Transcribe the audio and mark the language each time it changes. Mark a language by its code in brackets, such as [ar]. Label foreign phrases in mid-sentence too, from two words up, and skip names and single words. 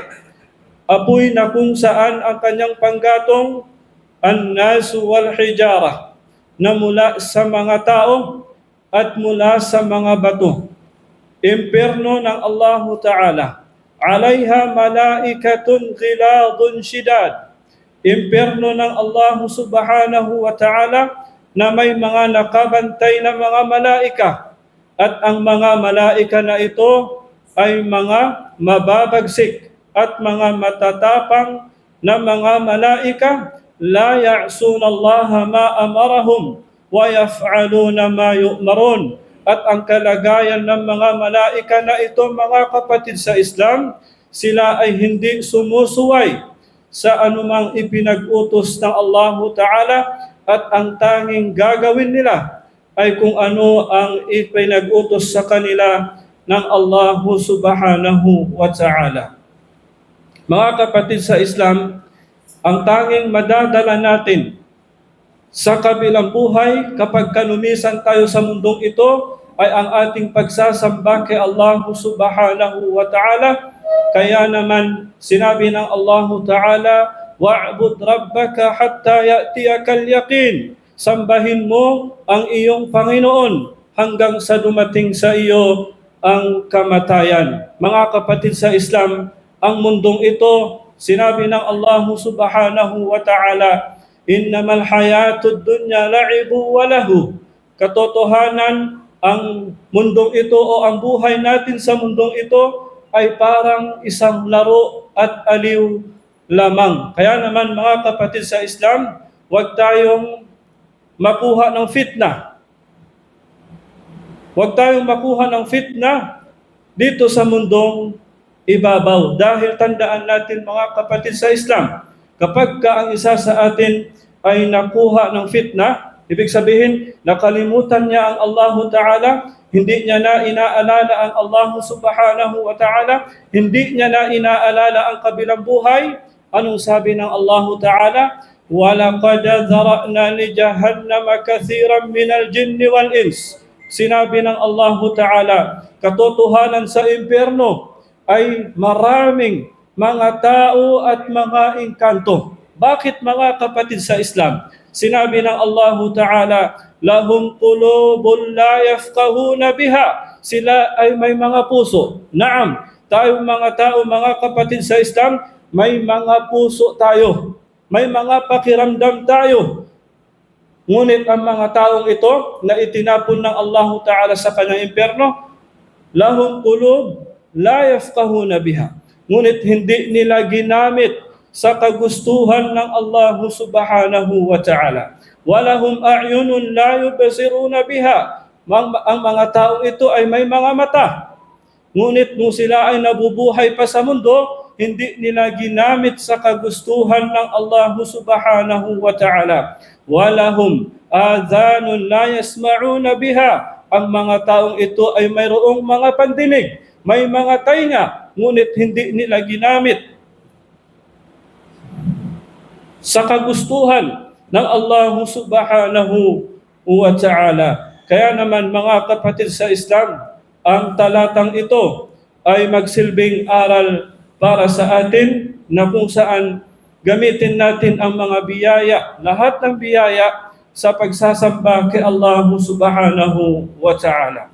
[tl] Apoy na kung saan ang kanyang panggatong [ar] الناس والحجارة, [tl] na mula sa mga tao at mula sa mga bato. Impyerno ng [ar] Allah Ta'ala, عليها ملائكة غلاظ شداد. [tl] Impyerno ng Allah [ar] سبحانه وتعالى [tl] na may mga nakabantay na mga malaika, at ang mga malaika na ito ay mga mababagsik at mga matatapang na mga malaika, [ar] لا يعصون الله ما أمرهم ويفعلون ما يؤمرون. [tl] At ang kalagayan ng mga malaika na ito, mga kapatid sa Islam, sila ay hindi sumusuway sa anumang ipinag-utos ng Allah Ta'ala, at ang tanging gagawin nila ay kung ano ang ipinag-utos sa kanila ng Allah [ar] سبحانه وتعالى. [tl] Mga kapatid sa Islam, ang tanging madadala natin sa kabilang buhay kapag kanumisan tayo sa mundong ito ay ang ating pagsasamba kay Allah [ar] سبحانه وتعالى. [tl] Kaya naman sinabi ng [ar] Allah ta'ala, واعبد ربك حتى يأتيك اليقين. [tl] Sambahin mo ang iyong Panginoon hanggang sa dumating sa iyo ang kamatayan. Mga kapatid sa Islam, ang mundong ito, sinabi ng Allah [ar] سبحانه وتعالى, إنما الحياة الدنيا لعب ولهو. [tl] Katotohanan, ang mundong ito o ang buhay natin sa mundong ito ay parang isang laro at aliw lamang. Kaya naman mga kapatid sa Islam, huwag tayong makuha ng fitna. Huwag tayong makuha ng fitna dito sa mundong ibabaw. Dahil tandaan natin mga kapatid sa Islam, kapag ka ang isa sa atin ay nakuha ng fitna, ibig sabihin, nakalimutan niya ang Allah Ta'ala, hindi niya na inaalala ang Allah [ar] سبحانه وتعالى, [tl] hindi niya na inaalala ang kabilang buhay. Anong sabi ng Allah Ta'ala? [ar] وَلَقَدْ ذَرَأْنَا لِجَهَنَّمَ كَثِيرًا مِنَ الْجِنِّ وَالْإِنسِ. [tl] Sinabi ng Allah Ta'ala, katotohanan sa impyerno ay maraming mga tao at mga engkanto. Bakit mga kapatid sa Islam? Sinabi ng [ar] Allah Ta'ala, لهم قلوب لا يفقهون بها. [tl] Sila ay may mga puso. Naam, tayong mga tao, mga kapatid sa Islam, may mga puso tayo. May mga pakiramdam tayo. Ngunit ang mga taong ito na itinapon ng Allah Ta'ala sa kanyang impyerno, [ar] لهم قلوب لا يفقهون بها. [tl] Ngunit hindi nila ginamit sa kagustuhan ng Allah [ar] سبحانه وتعالى. ولهم أعين لا يبصرون بها. [tl] Ang mga taong ito ay may mga mata. Ngunit nung sila ay nabubuhay pa sa mundo, hindi nila ginamit sa kagustuhan ng Allah [ar] سبحانه وتعالى. ولهم آذان لا يسمعون بها. [tl] Ang mga taong ito ay mayroong mga pandinig, may mga tainga, ngunit hindi nila ginamit sa kagustuhan ng Allah [ar] سبحانه وتعالى. [tl] Kaya naman mga kapatid sa Islam, ang talatang ito ay magsilbing aral para sa atin na kung saan gamitin natin ang mga biyaya, lahat ng biyaya sa pagsasamba kay Allah [ar] سبحانه وتعالى.